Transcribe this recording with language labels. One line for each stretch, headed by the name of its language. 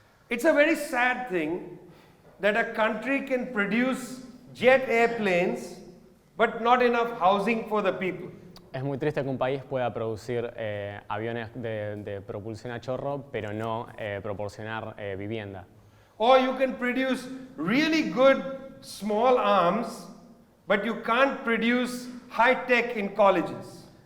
English: It's a very sad thing that a country can produce jet airplanes but not enough housing for the people.
Spanish: Es muy triste que un país pueda producir aviones de propulsión a chorro, pero no proporcionar vivienda.
English: Or you can produce really good small arms, but you can't produce high tech in colleges.